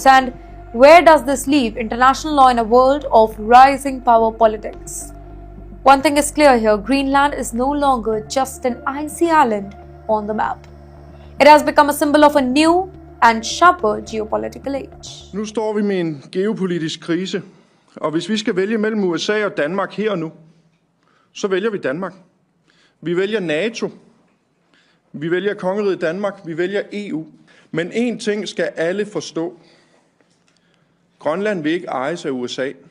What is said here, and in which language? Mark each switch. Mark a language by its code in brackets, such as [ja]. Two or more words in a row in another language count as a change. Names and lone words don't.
[en] And where does this leave international law in a world of rising power politics? One thing is clear here: Greenland is no longer just an icy island on the map. It has become a symbol of a new and sharper geopolitical age. [da] Nu står vi med en geopolitisk krise, og hvis vi skal vælge mellem USA og Danmark her og nu, så vælger vi Danmark. Vi vælger NATO, vi vælger kongeriget Danmark, vi vælger EU. Men én ting skal alle forstå: Grønland vil ikke ejes af USA.